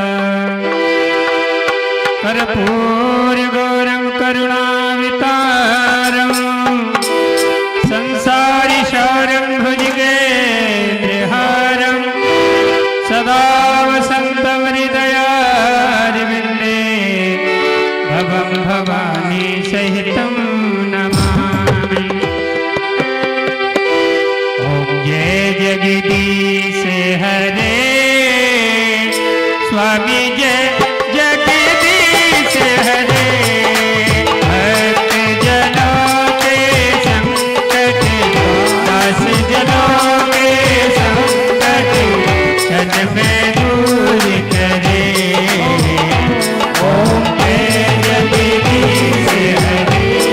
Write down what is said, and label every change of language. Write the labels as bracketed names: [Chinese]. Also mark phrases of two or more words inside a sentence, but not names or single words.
[Sanskrit] कर्पूरगौरं करुणावितारं संसारिसारं भुजगेन्द्रहारं सदा वसन्तं हृदयारविन्दे भवं भवानी सहितं नमामि। [Hindi] ओम जय जगदीश हरे स्वामी जय जगदीश हरे। भक्त जनों के संकट दास जनों के संकट क्षण में दूर करे। ओम जय जगदीश हरे।